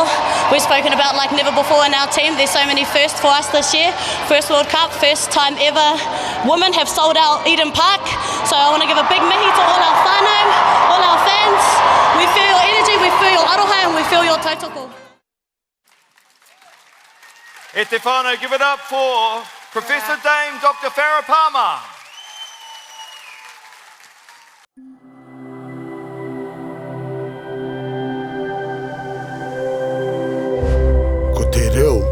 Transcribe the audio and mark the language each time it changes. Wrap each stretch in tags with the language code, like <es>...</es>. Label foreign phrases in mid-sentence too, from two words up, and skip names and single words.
<en>We've spoken about like never before in our team. There's so many firsts for us this year. First World Cup, first time ever women have sold out Eden Park. So I want to give a big mihi to all our whānau, all our fans. We feel your energy, we feel your aroha, and we feel your tautoko.</en> <mi>E te whānau,</mi> <en>give it up for Professor Dame Dr. Farah Palmer.</en> <mi>Ko te reo</mi>